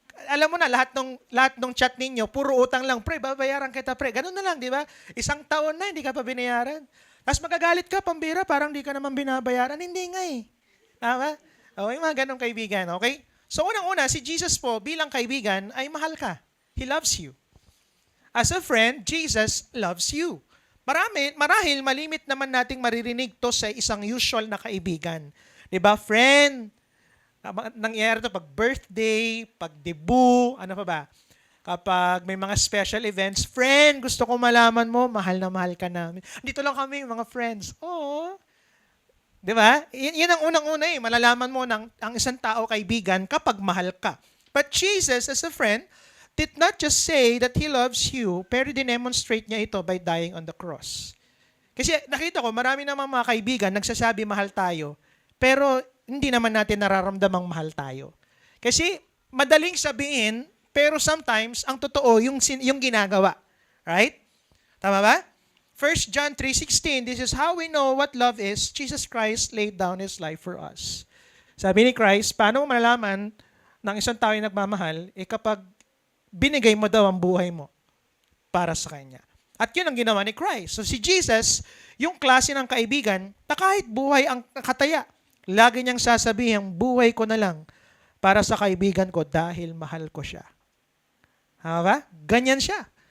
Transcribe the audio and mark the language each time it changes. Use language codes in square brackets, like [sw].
[tl] Alam mo na, lahat ng chat ninyo, puro utang lang, pre, babayaran kita, pre. Ganun na lang, di ba? Isang taon na, hindi ka pa binayaran. Tapos magagalit ka, pambira, parang di ka naman binabayaran. Hindi nga eh. Tama? Okay, mga ganun kaibigan, okay? So unang-una, si Jesus po, bilang kaibigan, ay mahal ka. [en] He loves you. As a friend, Jesus loves you. [tl] Marahil malimit naman nating maririnig to sa isang usual na kaibigan. 'Di ba, friend? Nangyayari to pag birthday, pag debut, ano pa ba? Kapag may mga special events, friend, gusto ko malaman mo, mahal na mahal ka namin. Dito lang kami, mga friends. Oo. 'Di ba? Yan ang unang-una eh. Malalaman mo ang isang tao kaibigan kapag mahal ka. [en] But Jesus, as a friend, did not just say that He loves you, [tl] pero dinemonstrate niya ito [en] by dying on the cross. [tl] Kasi nakita ko, marami namang mga kaibigan nagsasabi mahal tayo, pero hindi naman natin nararamdamang mahal tayo. Kasi madaling sabihin, pero sometimes, ang totoo, yung ginagawa. Right? Tama ba? [en] 1 John 3:16, this is how we know what love is. Jesus Christ laid down His life for us. [tl] Sabi ni Christ, paano mo malalaman ng isang tao yung nagmamahal, kapag binigay mo daw ang buhay mo para sa Kanya. At yun ang ginawa ni Christ. So si Jesus, yung klase ng kaibigan, na kahit buhay ang kataya, lagi niyang sasabihin, buhay ko na lang para sa kaibigan ko dahil mahal ko siya. Tama ba? Ganyan siya.